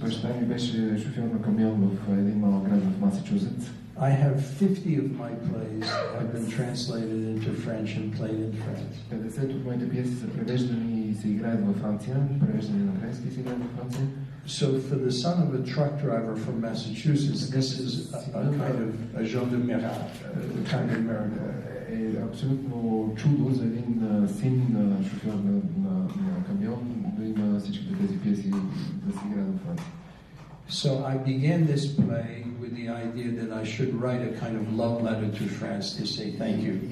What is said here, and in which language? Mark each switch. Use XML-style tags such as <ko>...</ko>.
<bg>Баща ми беше шофьор на камион в един малък град в Масачузетс.</bg> <en>I have 50 of my plays have been translated into French and played in France.</en> <bg>50 от моите пиеси са превеждани и се играят във Франция, превеждани на френски и се играят във Франция.</bg> <en>So for the son of a truck driver from Massachusetts, this is a kind of a</en> <fr>genre de miracle,</fr> <en>a kind of miracle.</en> <bg>Е абсолютно чудо за един син на шофьор на камион да има всичките тези пиеси да се играят във Франция.</bg> <en>So I began this play with the idea that I should write a kind of love letter to France to say thank you.</en>